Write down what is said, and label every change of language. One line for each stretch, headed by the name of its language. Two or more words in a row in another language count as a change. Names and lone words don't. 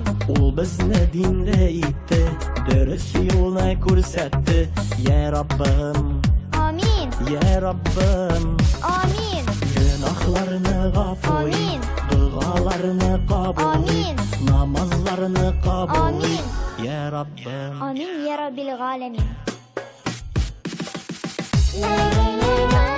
Uzbek: U bizni dinda etdi, durust yo'lni ko'rsatdi. Ya Rabbim, Amin, ya Rabbim. amin, Gunohlarni g'afur, Amin. duolarni qabul, Amin. namozlarni qabul. Amin. Ya Rabbim.
Arabic: آمين يا رب العالمين.
Uzbek: Lay lay lay lay.